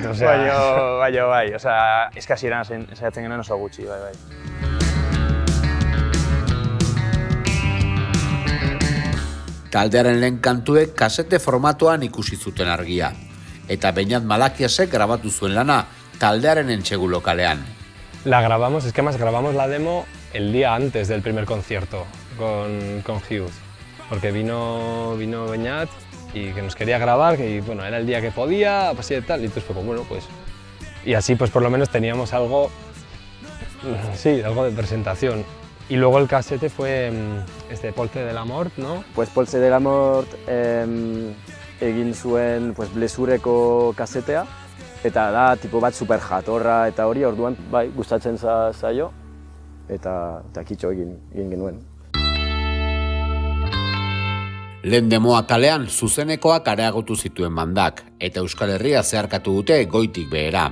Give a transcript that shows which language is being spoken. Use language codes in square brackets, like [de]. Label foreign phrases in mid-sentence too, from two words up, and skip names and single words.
[eu] Bai, eskasieran ensaiatzen genuen oso gutxi, bai. Taldearen lehen kantuek kasete formatoan ikusi zuten argia. Eta Beñat Malakiasek grabatu zuen lana taldearen entsegu lokalean. [es] La grabamos, es que más grabamos la demo el día antes del primer concierto con Hughes, porque vino Beñat y que nos quería grabar, y bueno, era el día que podía, pues y tal, y entonces fue como, bueno, pues... Y así pues por lo menos teníamos algo, sí, algo de presentación. Y luego el casete fue Polse de la Mort, ¿no? [eu] Pues Polse de la Mort egin zuen pues, blezureko kasetea, eta da tipo bat super jatorra eta hori, orduan bai, gustatzen zaio, eta kitxo egin genuen. Lehen demoa kalean zuzenekoak areagotu zituen bandak, eta Euskal Herria zeharkatu dute goitik behera.